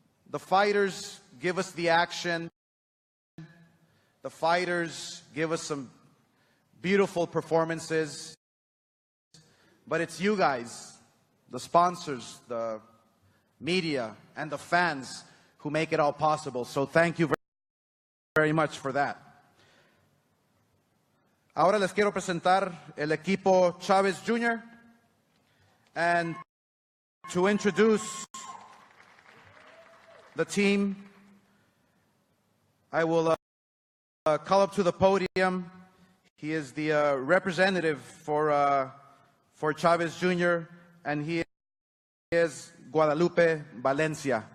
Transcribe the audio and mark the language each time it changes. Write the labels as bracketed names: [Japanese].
[English] The fighters give us the action. The fighters give us some beautiful performances. But it's you guys, the sponsors, the media, and the fans who make it all possible. So thank you very much for that. [Spanish] Ahora les quiero presentar el equipo Chavez Jr. [English] And to introduce the team, I will call up to the podium. He is the representative for Chavez Jr., and he is Guadalupe Valencia.